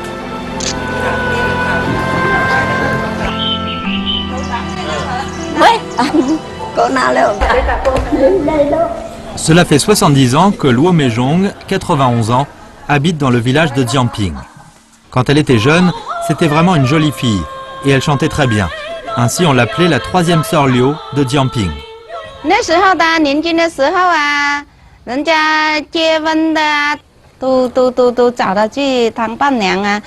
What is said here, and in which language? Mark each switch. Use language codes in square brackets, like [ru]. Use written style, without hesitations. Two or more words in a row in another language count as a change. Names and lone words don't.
[fr] Cela fait 70 ans que Luo Meizhong, 91 ans, habite dans le village de Jiangping. Quand elle était jeune, c'était vraiment une jolie fille et elle chantait très bien. Ainsi on l'appelait la troisième sœur Liu de Jiangping. [zh] 那时候的年轻的时候啊，人家结婚的都找她去当伴娘啊。